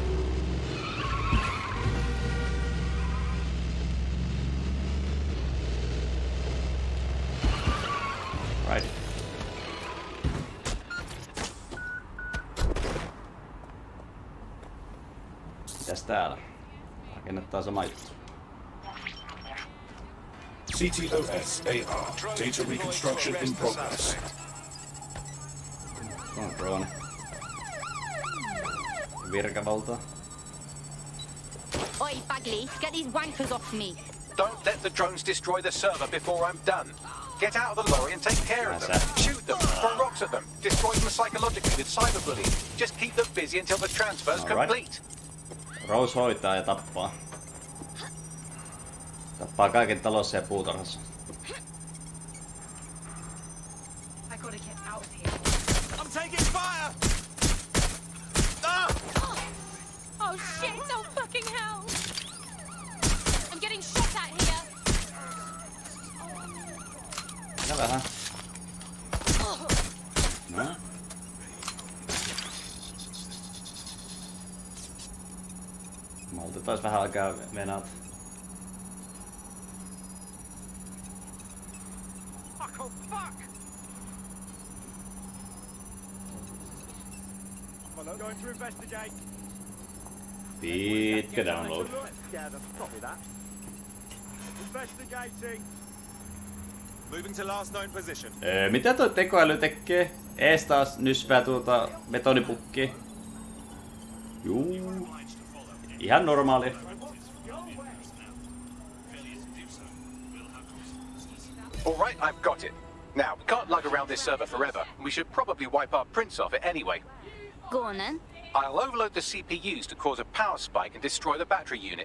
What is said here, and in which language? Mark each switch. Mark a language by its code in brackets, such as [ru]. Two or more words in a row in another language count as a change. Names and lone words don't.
[en] Right. [fi] Mitäs täällä? Rakennetaan sama juttu. [en] CTOS AR. Data reconstruction in progress. [fi] On drone. Virkavalta. [en] Oi, Bagley, get these wankers off me. Don't let the drones destroy the server before I'm done. Get out of the lorry and take care of them. Shoot them, throw rocks at them, destroy them psychologically with cyberbullying. Just keep them busy until the transfer's complete. [fi] Rose hoitaa ja tappaa. Tappaa kaiken talossa ja puutarhassa. [en] I gotta get out of here. I'm taking fire! Ah! Oh shit, oh fucking hell! I'm getting shot at here! [fi] Ja vähän. No. Maltetaan vähän aikaa venata. Pitkä download. [en] Moving to last known position. [fi] Mitä toi tekoäly tekee? Ees taas nysvää tuota betonipukkia. Juu. Ihan normaali. [en] All right, I've got it. Now, we can't lug around this server forever. We should probably wipe our prints off it anyway. Go on then. I'll overload the CPUs to cause a power spike and destroy the battery unit.